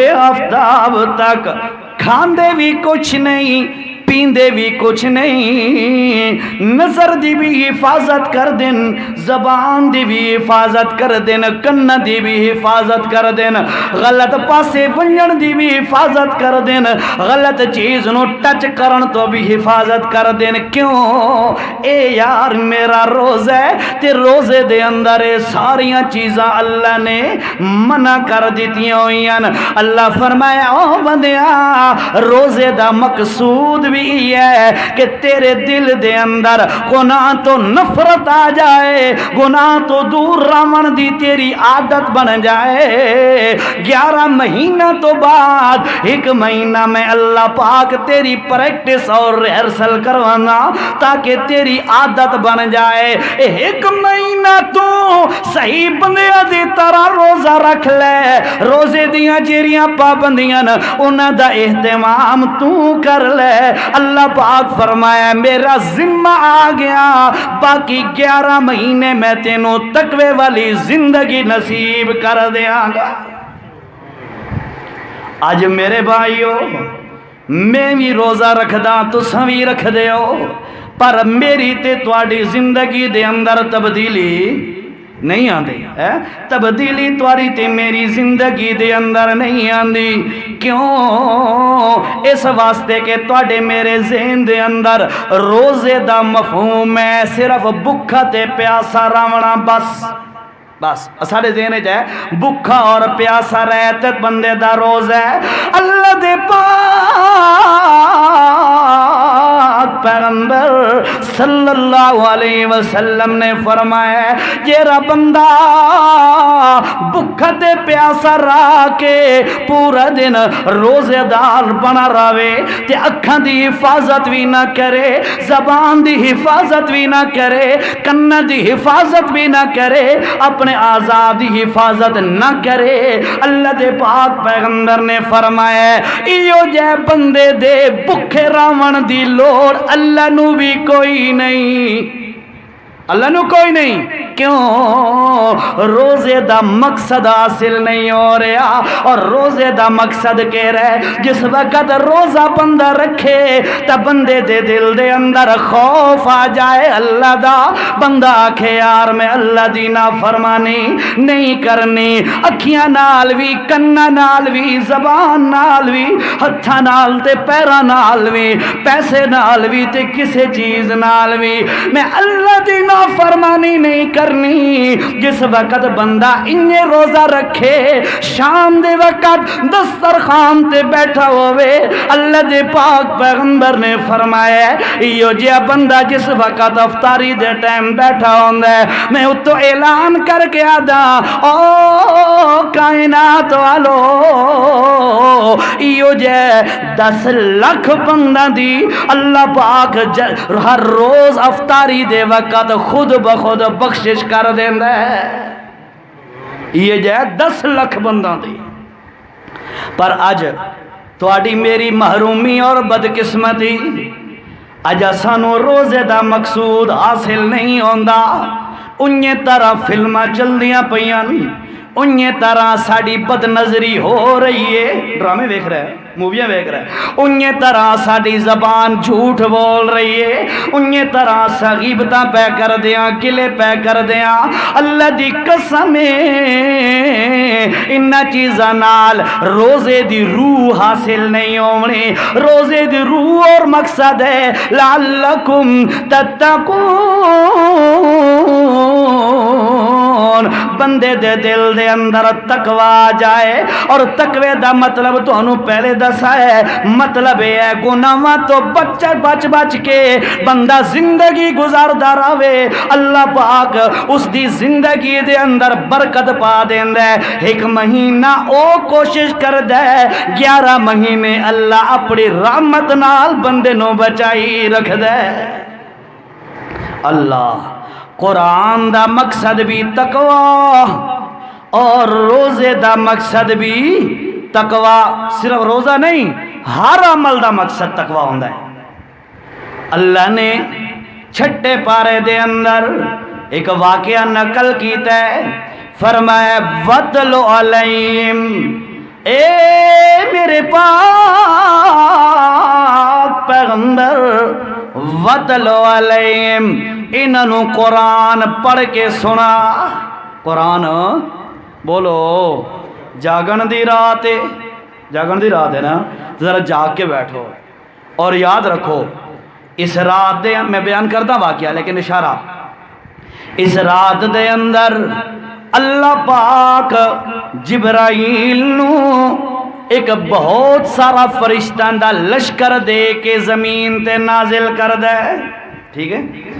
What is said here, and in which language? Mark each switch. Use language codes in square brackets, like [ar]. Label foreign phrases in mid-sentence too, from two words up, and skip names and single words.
[pa] آفتاب تک کھاندے بھی کچھ نہیں پیندے بھی کچھ نہیں، نظر دی بھی حفاظت کر دین، زبان دی بھی حفاظت کر دین، کن دی بھی حفاظت کر دین، غلط پاسے ونجن دی بھی حفاظت کر دین، غلط چیز نو ٹچ کرن تو بھی حفاظت کر دین۔ کیوں؟ اے یار میرا روزہ ہے تے روزے دے اندر ساریاں چیزاں اللہ نے منع کر دیتی ہوئیں۔ اللہ فرمایا او بندیا روزے دا مقصود بھی ہے کہ تیرے دل دے اندر گناہ تو نفرت آ جائے، گناہ تو دور رامن دی تیری عادت بن جائے۔ 11 مہینہ تو بعد 1 مہینہ میں اللہ پاک تیری پریکٹس اور ریہرسل کروانا تاکہ تیری عادت بن جائے۔ 1 مہینہ تو صحیح بندیاں دی طرح روزہ رکھ لے، روزے دیاں جیریاں پابندیاں انہاں دا اہتمام تو کر لے، اللہ پاک فرمایا میرا ذمہ آ گیا، باقی 11 مہینے میں تینوں تقوی والی زندگی نصیب کر دیاں گا۔ اج میرے بھائیو میں بھی روزہ رکھدا، تساں بھی رکھ دیو، پر میری تے تواڈی زندگی دے اندر تبدیلی نہیں آندی ہے، تبدیلی تواری تے میری زندگی دے اندر نہیں آندی۔ کیوں؟ اس واسطے کہ تواڈے میرے ذہن دے اندر روزے دا مفہوم ہے صرف بھکھا تے پیاسا رہنا، بس سارے ذہن وچ ہے بھکھا اور پیاسا رہ تے بندے دا روزہ ہے۔ اللہ دے پاک پیغمبر [ar] صلی اللہ علیہ وسلم [pa] نے فرمایا جیڑا بندہ بھکھا تے پیاسا رہ کے پورا دن روزے دار بنا رہے تے اکھاں دی حفاظت بھی نہ کرے، زبان دی حفاظت بھی نہ کرے، کن دی حفاظت بھی نہ کرے، اپنے آزاد حفاظت نہ کرے، اللہ دے پاک پیغمبر نے فرمایا ایو جے بندے دے بھکھے راون دی لوڑ اللہ نو بھی کوئی نہیں، اللہ نو کوئی نہیں۔ کیوں؟ روزے دا مقصد حاصل نہیں ہو رہا، اور روزے دا مقصد کہہ رہے جس وقت روزہ بندہ رکھے تا بندے دے دل دے اندر خوف آ جائے اللہ دا، بندہ آکھے یار میں اللہ دی نافرمانی نہیں کرنی، اکھیاں نال بھی، کناں نال بھی، زبان نال بھی، ہتھاں نال تے پیراں نال بھی، پیسے نال بھی تے کسے چیز نال بھی میں اللہ دی نافرمانی نہیں کرنی۔ جس وقت بندہ انہیں روزہ رکھے شام دے وقت دسترخوان تے بیٹھا ہوئے، اللہ دے پاک پیغمبر نے فرمایا یہ جیا بندہ جس وقت افطاری دے ٹائم بیٹھا ہوندا ہے میں اتو اعلان کر کے آدا او کائنات والو یہ جے 10 لاکھ بندہ دی اللہ پاک ہر روز افطاری دے وقت خود بخود بخشش کر دیندہ ہے، یہ جائے 10 لاکھ بندہ دی۔ پر اج تواڈی میری محرومی اور بدقسمتی، اج سانو روزے دا مقصود حاصل نہیں ہوندا، انہی طرح فلماں چل دیاں پیاں، انہی طرح ساڑی بد نظری ہو رہی ہے، ڈرامے ویکھ رہے ہیں، موویاں ویکھ رہے ہیں، انہی طرح ساڑی زبان جھوٹ بول رہی ہے، انہی طرح غیبتاں پہ کر دیاں، گلے پہ کر دیاں۔ اللہ دی قسم انہاں چیزاں نال روزے دی روح حاصل نہیں ہونی۔ روزے دی روح اور مقصد ہے [ar] لعلکم تتقون، [pa] بندے دے دل دے اندر تقوی آ جائے، اور تقوی دا مطلب تو انہوں پہلے دسا ہے، مطلب ہے گناہاں تو بچ کے بندہ زندگی گزاردا رہے، اللہ پاک اس دی زندگی دے اندر برکت پا دیندا ہے۔ 1 مہینہ او کوشش کردا ہے، 11 مہینے اللہ اپنی رحمت نال بندے نو بچائی رکھدا ہے۔ اللہ قرآن دا مقصد بھی تقوی اور روزے دا مقصد بھی تقوی، صرف روزہ نہیں ہر عمل دا مقصد تقوی ہوندا ہے۔ اللہ نے چھٹے پارے دے اندر ایک واقعہ نقل کیتا ہے، فرمایا [ar] وَاتْلُ عَلَيْهِمْ، [pa] اے میرے پاک پیغمبر [ar] وَاتْلُ عَلَيْهِمْ، [pa] انہوں قرآن پڑھ کے سنا۔ قرآن بولو جاگن دی رات ہے، جاگن دی رات ہے نا، ذرا جاگ کے بیٹھو اور یاد رکھو اس رات دے، میں بیان کرتا واقعہ لیکن اشارہ، اس رات دے اندر اللہ پاک جبرائیل نو ایک بہت سارا فرشتہ دا لشکر دے کے زمین تے نازل کر دے، ٹھیک ہے۔